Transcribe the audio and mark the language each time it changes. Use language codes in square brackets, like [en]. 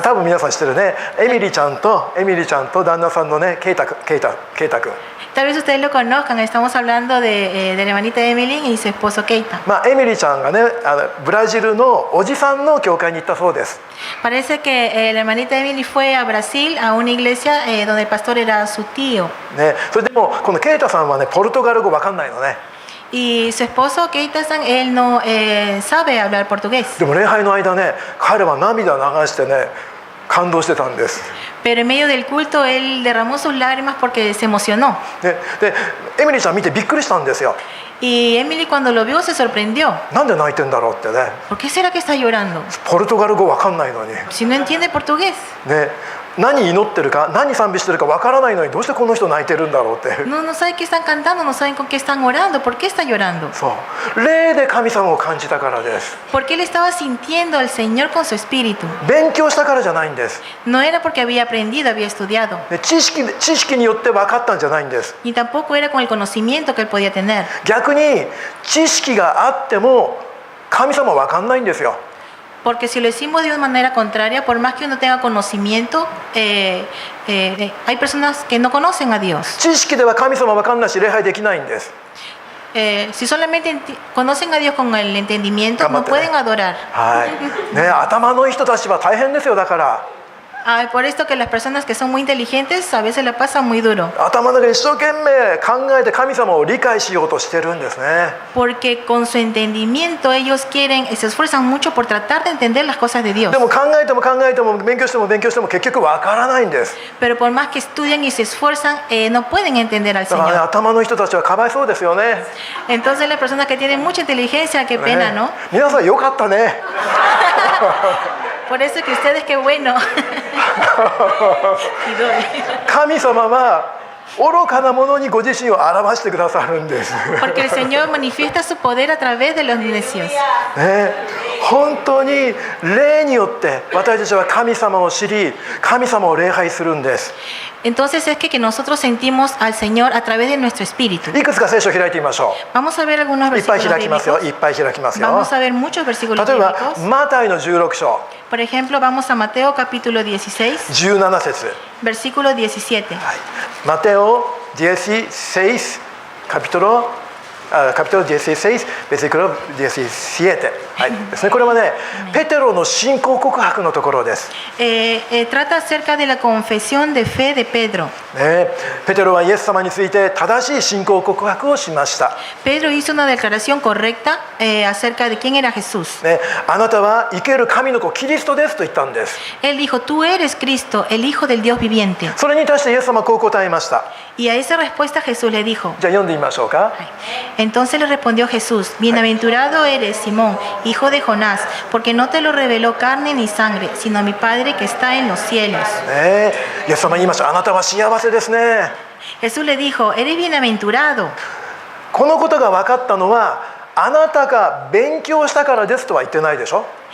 [ja] 多分皆さん知ってるね、エミリちゃんと旦那さんのね、ケイタ君。 [es] Tal vez ustedes lo conozcan, estamos hablando de la hermanita Emily y su esposo Keita. [ja] エミリちゃんがね、ブラジルのおじさんの教会に行ったそうです。 [es] Parece que la hermanita Emily fue a Brasil a una iglesia donde el pastor era su tío. [ja] ね、それでもこのケイタさんはね、ポルトガル語わかんないのね。 [es] Y su esposo Keita-san, él no sabe hablar portugués. [ja] でも礼拝の間ね、彼は涙を流してね、感動してたんです。 [es] Pero en medio del culto él derramó sus lágrimas porque se emocionó. [ja] で、エミリちゃん見てびっくりしたんですよ。 [es] Y Emily cuando lo vio se sorprendió. [ja] なんで泣いてんだろうってね。 [es] ¿Por qué será que está llorando? [ja] ポルトガル語わかんないのに。 [es] Si no entiende portugués. [ja] ね、何祈ってるか何賛美してるかわからないのにどうしてこの人泣いてるんだろうって。 [es] No saben qué están cantando, no saben con qué están orando. ¿Por qué está llorando? [ja] そう霊で神様を感じたからです。 [es] Porque él estaba sintiendo al Señor con su espíritu. [ja] 勉強したからじゃないんです。 [es] No era porque había aprendido, había estudiado. [ja] で知識によって分かったんじゃないんです。 [es] Ni tampoco era con el conocimiento que él podía tener. [ja] 逆に知識があっても神様は分かんないんですよ。 [es] Porque si lo decimos de una manera contraria, por más que uno tenga conocimiento, hay personas que no conocen a Dios. [ja] 知識では神様は分かんないし礼拝できないんです。 [es] Si solamente conocen a Dios con el entendimiento, no pueden adorar. [ja] はいね、頭のいい人たちは大変ですよ。だから [es] Por esto que las personas que son muy inteligentes a veces la pasan muy duro. [ja] 頭の中で一生懸命考えて神様を理解しようとしてるんですね。 [es] Porque con su entendimiento ellos se esfuerzan mucho por tratar de entender las cosas de Dios. [ja] でも考えても勉強しても結局分からないんです。 [es] Pero por más que estudian y se esfuerzan, no pueden entender al [ja] だからね、 [es] Señor. [ja] 頭のいい人たちはかわいそうですよね。 [es] Entonces las personas que tienen mucha inteligencia, qué pena, ¿no? [ja] 皆さんよかったね。 [es] Por eso que ustedes, qué bueno. [ja] 神様は愚かなものにご自身を表してくださるんです。 [es] Porque el Señor manifiesta su poder a través de los necios. [ja] ね、本当に霊によって私たちは神様を知り、神様を礼拝するんです。 [es] Entonces es que nosotros sentimos al Señor a través de nuestro espíritu. [ja] いくつか聖書を開いてみましょ [es] Vamos a ver algunos [ja] う。いっぱい [es] versículos [ja] 開きますよ。 [es] bíblicos. [ja] いっぱい開きますよ。 [es] Vamos a ver muchos versículos [ja] 例えば [es] bíblicos. [ja] マタイの16章 [es] Por ejemplo, vamos a Mateo capítulo 16, [ja] 17節。 [es] versículo 17. [ja] はい、マテオ16 capítulo [es] capítulo 16, versículo 17、 [ja] はいですね、これはね、ペテロの信仰告白のところです、 [es] Trata acerca de la confesión de fe de Pedro. [ja] ね、ペテロはイエス様について正しい信仰告白をしました、 [es] Pedro hizo una declaración correcta acerca de quién era Jesús. [ja] ね、あなたは生ける神の子キリストですと言ったんです。 [es] Él dijo, tú eres Cristo, el Hijo del Dios viviente. [ja] それに対してイエス様はこう答えました。 [es] Y a esa respuesta Jesús le dijo. [ja] じゃあ読んでみましょうか。 [es] Entonces le respondió Jesús, bienaventurado eres, Simón, hijo de Jonás, porque no te lo reveló carne ni sangre, sino mi Padre que está en los cielos. [ja] ね、イエス様は言いました。あなたは幸せですね。 [es] Jesús le dijo, eres bienaventurado. [ja] このことが分かったのはあなたが勉強したからですとは言ってないでしょ。